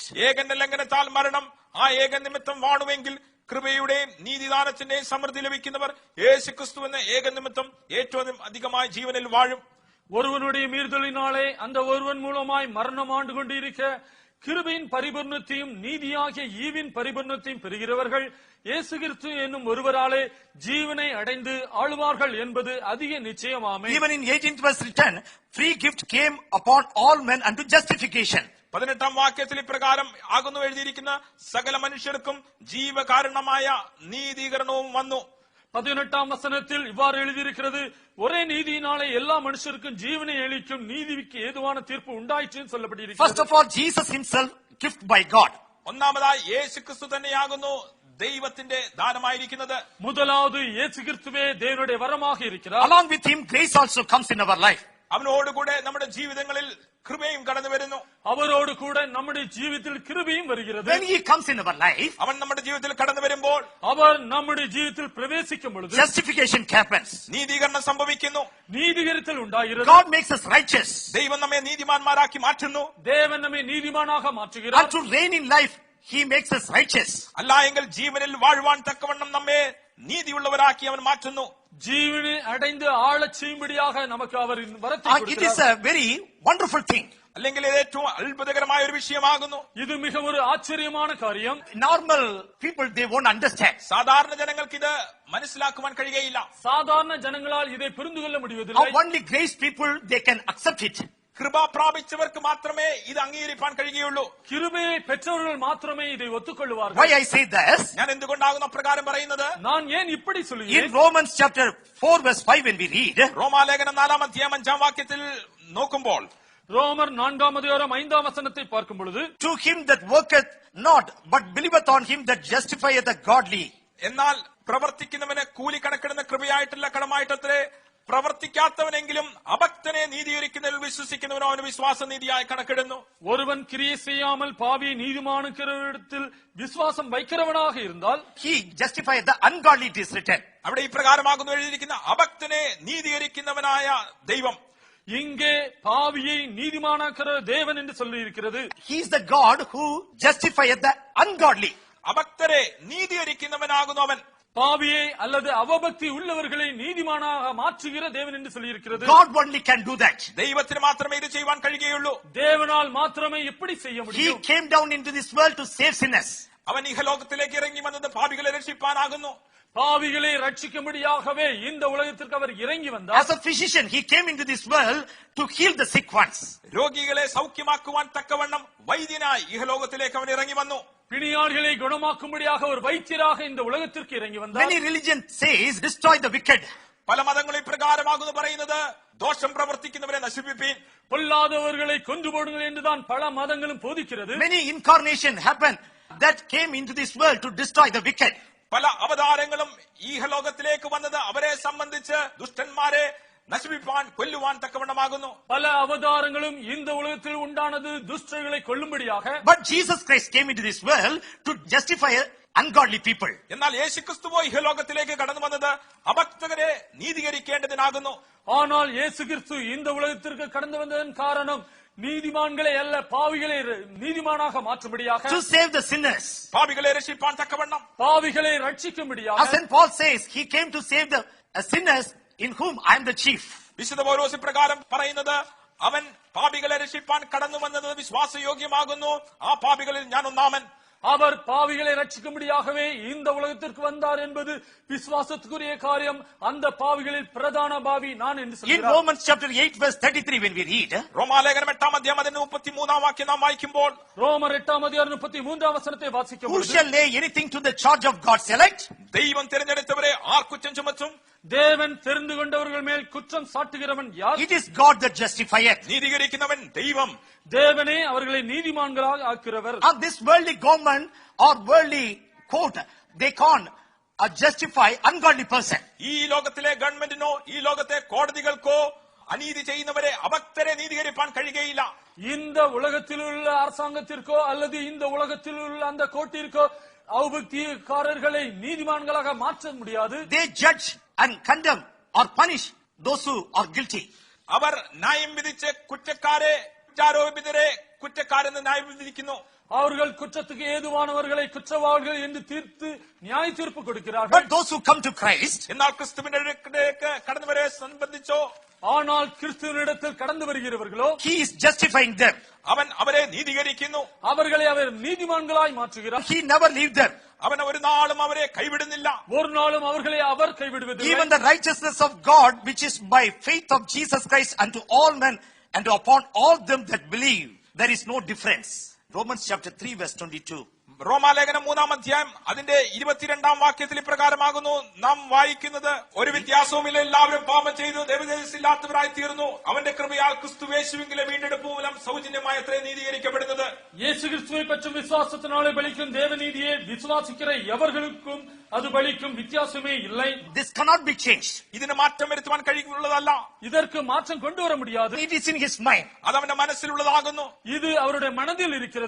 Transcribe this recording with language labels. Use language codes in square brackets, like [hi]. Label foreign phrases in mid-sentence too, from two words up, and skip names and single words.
[ml] ഏകന്റെ ലംഘനത്താൽ മരണം ആ ഏക നിമിത്തം വാണുവെങ്കിൽ കൃപയുടെയും നീതിദാനത്തിന്റെയും സമൃദ്ധി ലഭിക്കുന്നവർ യേശുക്രിസ്തു എന്ന ഏക നിമിത്തം ഏറ്റവും അധികമായി ജീവനിൽ വാഴും. [ta] ஒருவனுடைய மீறுதலினாலே அந்த ஒருவன் மூலமாய் மரணம் ஆண்டு கொண்டிருக்க கிருபையின் பரிபூர்ணத்தையும் நீதியாகிய ஈவின் பரிபூர்ணத்தையும் பெறுகிறவர்கள் இயேசு கிறிஸ்து என்னும் ஒருவராலே ஜீவனை அடைந்து ஆளுவார்கள் என்பது அதிக நிச்சயமாமே. [en] Even in 18th verse written, free gift came upon all men unto justification. [ml] 18-ാം വാക്യത്തിൽ ഇപ്രകാരം ആകുന്നു എഴുതിയിരിക്കുന്ന, സകല മനുഷ്യർക്കും ജീവകാരണമായ നീതീകരണവും വന്നു. [ta] 18ஆம் வசனத்தில் இவ்வாறு எழுதியிருக்கிறது, ஒரே நீதியினாலே எல்லா மனுஷருக்கும் ஜீவனை அளிக்கும் நீதிக்கு ஏதுவான தீர்ப்பு உண்டாயிற்று சொல்லப்பட்டிருக்கிறது. [en] First of all, Jesus himself, gift by God. [ml] ഒന്നാമതായി യേശുക്രിസ്തു തന്നെയാകുന്നു ദൈവത്തിന്റെ ദാനമായിരിക്കുന്നത്. [ta] முதலாவது இயேசு கிறிஸ்துவே தேவனுடைய வரமாக இருக்கிறார். [en] Along with him, grace also comes in our life. [ml] അവനോടുകൂടെ നമ്മുടെ ജീവിതങ്ങളിൽ കൃപയും കടന്നു വരുന്നു. [ta] அவரோடு கூட நம்முடைய ஜீவிதத்தில் கிருபையும் வருகிறது. [en] When he comes in our life, [ml] അവൻ നമ്മുടെ ജീവിതത്തിൽ കടന്നു വരുമ്പോൾ [ta] அவர் நம்முடைய ஜீவிதத்தில் பிரவேசிக்கும் பொழுது [en] justification happens. [ml] നീതീകരണം സംഭവിക്കുന്നു. [ta] நீதிகரித்தல் உண்டாகிறது. [en] God makes us righteous. [ml] ദൈവം നമ്മെ നീതിമാന്മാരാക്കി മാറ്റുന്നു. [ta] தேவன் நம்மை நீதிமானாக மாற்றுகிறார். [en] And to reign in life, he makes us righteous. [ml] അല്ല എങ്കിൽ ജീവനിൽ വാഴുവാൻ തക്കവണ്ണം നമ്മെ നീതിയുള്ളവരാക്കി അവൻ മാറ്റുന്നു. [ta] ஜீவனை அடைந்து ஆளச் செய்யும்படியாக நமக்கு அவர் வரத்தை [en] It is [ta] கொடுக்கிறார். [en] a very wonderful thing. [ml] അല്ലെങ്കിൽ ഇത് ഏറ്റവും അത്ഭുതകരമായ ഒരു വിഷയമാകുന്നു. [ta] இது மிக ஒரு ஆச்சரியமான காரியம். [en] Normal people, they won't understand. [ml] സാധാരണ ജനങ്ങൾക്ക് ഇത് മനസ്സിലാക്കുവാൻ കഴിയുകയില്ല. [ta] சாதாரண ஜனங்களால் இதை புரிந்து கொள்ள முடிவதில்லை. [en] Only grace people, they can accept it. [ml] കൃപ പ്രാപിച്ചവർക്ക് മാത്രമേ ഇത് അംഗീകരിക്കാൻ കഴിയുകയുള്ളൂ. [ta] கிருபையை பெற்றவர்கள் மாத்திரமே இதை ஒத்துக்கொள்வார்கள். [en] Why I say this? [ml] ഞാൻ എന്തുകൊണ്ടാകുന്നു അപ്രകാരം പറയുന്നത്? [ta] நான் ஏன் இப்படி [en] In [ta] சொல்கிறேன்? [en] Romans chapter 4 verse 5 when we read, [ml] റോമാലേഖനം 4-ാം അധ്യായം 5-ാം വാക്യത്തിൽ നോക്കുമ്പോൾ, [ta] ரோமர் 4-ாம் அதிகாரம் 5-ாம் வசனத்தை பார்க்கும் பொழுது, [en] to him that worketh not, but believeth on him that justifieth the godly. [ml] എന്നാൽ പ്രവർത്തിക്കുന്നവന് കൂലി കണക്കിടുന്ന കൃപയായിട്ടല്ല കടമായിട്ടത്രേ, പ്രവർത്തിക്കാത്തവനെങ്കിലും അഭക്തനെ നീതീകരിക്കുന്നതിൽ വിശ്വസിക്കുന്നവനോ അവന് വിശ്വാസ നീതിയായി കണക്കിടുന്നു. [ta] ஒருவன் கிரியை செய்யாமல் பாவியை நீதிமானுக்கிறவரிடத்தில் விசுவாசம் வைக்கிறவனாக இருந்தால் [en] He justifieth the ungodly, it is written. [ml] അവിടെ ഇപ്രകാരമാകുന്നു എഴുതിയിരിക്കുന്ന, അഭക്തനെ നീതീകരിക്കുന്നവനായ ദൈവം. [ta] இங்கே பாவியை நீதிமானாக்கிற தேவன் என்று சொல்லி இருக்கிறது. [en] He is the God who justifieth the ungodly. [ml] അഭക്തരെ നീതീകരിക്കുന്നവനാകുന്നു അവൻ. [ta] பாவியை அல்லது அவபக்தி உள்ளவர்களை நீதிமானாக மாற்றுகிற தேவன் என்று சொல்லி இருக்கிறது. [en] God only can do that. [ml] ദൈവത്തിന് മാത്രമേ ഇത് ചെയ്യുവാൻ കഴിയുകയുള്ളൂ. [ta] தேவனால் மாத்திரமே இப்படி செய்ய [en] He [ta] முடியும். [en] came down into this world to save sinners. [ml] അവൻ ഇഹലോകത്തിലേക്ക് ഇറങ്ങി വന്നത് പാപികളെ രക്ഷിപ്പാനാകുന്നു. [ta] பாவிகளை ரட்சிக்கும்படியாகவே இந்த உலகத்திற்கு அவர் இறங்கி வந்தார். [en] As a physician, he came into this world to heal the sick ones. [ml] രോഗികളെ സൗഖ്യമാക്കുവാൻ തക്കവണ്ണം വൈദ്യനായി ഇഹലോകത്തിലേക്ക് അവൻ ഇറങ്ങി വന്നു. [ta] பிணியாளிகளை குணமாக்கும்படியாக ஒரு வைத்தியராக இந்த உலகத்திற்கு இறங்கி வந்தார். [en] Many religions says, destroy the wicked. [ml] പല മതങ്ങളും ഇപ്രകാരമാകുന്നു പറയുന്നത്, ദോഷം പ്രവർത്തിക്കുന്നവരെ നശിപ്പിപ്പീൻ. [ta] பொல்லாதவர்களை கொன்று போடுங்கள் என்றுதான் பல மதங்களும் போதிக்கிறது. [en] Many incarnation happened that came into this world to destroy the wicked. [ml] പല അവതാരങ്ങളും ഈഹലോകത്തിലേക്ക് വന്നത് അവരെ സംബന്ധിച്ച് ദുഷ്ടന്മാരെ നശിപ്പിപ്പാൻ കൊല്ലുവാൻ തക്കവണ്ണമാകുന്നു. [ta] பல அவதாரங்களும் இந்த உலகத்தில் உண்டானது துஷ்டர்களை கொல்லும்படியாக. [en] But Jesus Christ came into this world to justify ungodly people. [ml] എന്നാൽ യേശുക്രിസ്തുവോ ഇഹലോകത്തിലേക്ക് കടന്നു വന്നത് അഭക്തരെ നീതീകരിക്കേണ്ടതിനാകുന്നു. [ta] ஆனால் இயேசு கிறிஸ்து இந்த உலகத்திற்கு கடந்து வந்ததன் காரணம் நீதிமான்களை அல்ல பாவிகளை நீதிமானாக மாற்றும்படியாக, [en] To save the sinners. [ml] പാപികളെ രക്ഷിപ്പാൻ തക്കവണ്ണം. [ta] பாவிகளை ரட்சிக்கும்படியாக. [en] As St. Paul says, he came to save the sinners in whom I am the chief. [ml] വിശുദ്ധ പൗലോസ് പ്രകാരം പറയുന്നത്, അവൻ പാപികളെ രക്ഷിപ്പാൻ കടന്നു വന്നത് വിശ്വാസയോഗ്യമാകുന്നു, ആ പാപികളിൽ ഞാൻ ഒന്നാമൻ. [ta] அவர் பாவிகளை ரட்சிக்கும்படியாகவே இந்த உலகத்திற்கு வந்தார் என்பது விசுவாசத்துக்குரிய காரியம். அந்த பாவிகளில் பிரதான பாவி நான் என்று [en] In [ta] சொல்கிறார். [en] Romans chapter 8 verse 33 when we read, [ml] റോമാലേഖനം 8-ാം അധ്യായം 33-ാം വാക്യം നാം വായിക്കുമ്പോൾ, [ta] ரோமர் 8-ாம் அதிகாரம் 33-ாம் வசனத்தை வாசிக்கும் [en] who [ta] பொழுது, [en] shall lay anything to the charge of God's elect? [ml] ദൈവം തിരഞ്ഞെടുത്തവരെ ആർ കുറ്റം ചുമത്തും? [ta] தேவன் தெரிந்து கொண்டவர்கள் மேல் குற்றம் சாட்டுகிறவன் யார்? [en] It is God that justifieth. [ml] നീതീകരിക്കുന്നവൻ ദൈവം. [ta] தேவனே அவர்களை நீதிமான்களாக ஆக்கிறவர். [en] On this worldly government or worldly court, they can't justify ungodly person. [ml] ഈ ലോകത്തിലെ ഗവൺമെന്റിനോ ഈ ലോകത്തെ കോടതികൾക്കോ അനീതി ചെയ്യുന്നവരെ അഭക്തരെ നീതീകരിപ്പാൻ കഴിയുകയില്ല. [ta] இந்த உலகத்தில் உள்ள அரசாங்கத்திற்கோ அல்லது இந்த உலகத்தில் உள்ள அந்த கோட்டிற்கோ அவபக்திக்காரர்களை நீதிமான்களாக மாற்ற முடியாது. [en] They judge and condemn or punish those who are guilty. [ml] അവർ ന്യായം വിധിച്ച് കുറ്റക്കാരെ കുറ്റാരോപിതരെ കുറ്റക്കാരെന്ന് ന്യായം വിധിക്കുന്നു. [ta] அவர்கள் குற்றத்துக்கு ஏதுவானவர்களை குற்றவாளிகள் என்று தீர்த்து நியாய தீர்ப்பு கொடுக்கிறார்கள். [en] But those who come to Christ, [ml] എന്നാൽ ക്രിസ്തുവിന്റെ അടുക്കലേക്ക് കടന്നുവരെ സംബന്ധിച്ചോ, [ta] ஆனால் கிறிஸ்துவனிடத்தில் கடந்து வருகிறவர்களோ [en] he is justifying them. [ml] അവൻ അവരെ നീതീകരിക്കുന്നു. [ta] அவர்களை அவர் நீதிமான்களாய் மாற்றுகிறார். [en] He never leave them. [ml] അവൻ ഒരു നാളും അവരെ കൈവിടുന്നില്ല. [ta] ஒரு நாளும் அவர்களை அவர் கைவிடுவதில்லை. [en] Even the righteousness of God, which is by faith of Jesus Christ unto all men and upon all them that believe, there is no difference. Romans chapter 3 verse 22. [ml] റോമാലേഖനം 3-ാം അധ്യായം അതിന്റെ 22-ാം വാക്യത്തിൽ ഇപ്രകാരമാകുന്നു നാം വായിക്കുന്നത്, ഒരു വ്യത്യാസവുമില്ല, എല്ലാവരും പാപം ചെയ്തു ദൈവതേജസ്സില്ലാത്തവരായി തീർന്നു, അവന്റെ കൃപയാൽ ക്രിസ്തുയേശുവിലെ വീണ്ടെടുപ്പ് മൂലം സൗജന്യമായി അത്രേ നീതീകരിക്കപ്പെടുന്നത്. [ta] இயேசு கிறிஸ்துவை பற்றும் விசுவாசத்தினாலே பலிக்கும் தேவநீதியை விசுவாசிக்கிற எவர்களுக்கும் அது பலிக்கும், வித்தியாசமே இல்லை. [en] This cannot be changed. [ml] ഇതിന് മാറ്റം വരുത്തുവാൻ കഴിവുള്ളതല്ല. [ta] இதற்கு மாற்றம் கொண்டு வர முடியாது. [en] It is in his mind. [ml] അത് അവന്റെ മനസ്സിലുള്ളതാകുന്നു. [ta] இது அவருடைய மனதில் இருக்கிறது.